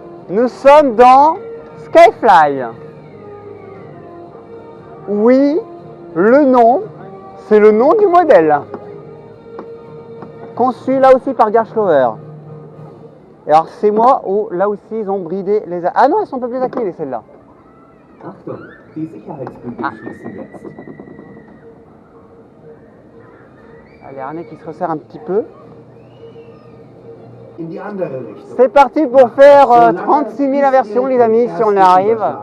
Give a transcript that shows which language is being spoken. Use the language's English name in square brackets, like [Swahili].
[French] Nous sommes dans Skyfly. Oui, le nom, c'est le nom du modèle. Conçu là aussi par Gerschloer. Et alors c'est moi où là aussi ils ont bridé les... Ah non, elles sont un peu plus acquis celles-là. [German] Achtung, die Sicherheitsbügel schließen jetzt. [French] Les harnais qui se resserrent un petit peu. [German] In die andere Richtung. [French] C'est parti pour faire 36 000 inversions les amis, si on y arrive.